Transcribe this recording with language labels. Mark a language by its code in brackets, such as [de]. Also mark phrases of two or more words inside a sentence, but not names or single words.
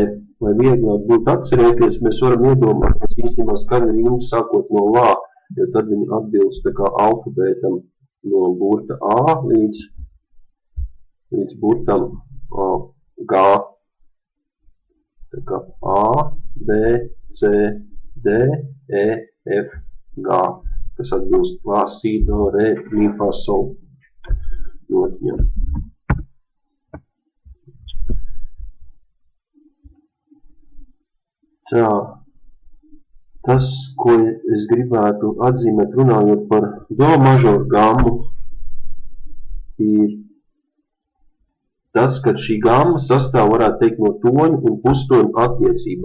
[lv] Lai vieglāk būtu atcerēties, mēs varam iedomāt, ka īstenībā skaņa rīma sākot no lā, jo tad viņi atbilst tā kā alfabētam no burta A līdz burtam G. Tā kā A, B, C, D, E, F, G, kas atbilst la, si, do, re, mi, fa, sol notiņam. Tā, tas, ko es gribētu atzīmēt runājot par do mažoru gammu, ir tas, ka šī gamma sastāv, varētu teikt, no toņu un pustoņu attiecībā.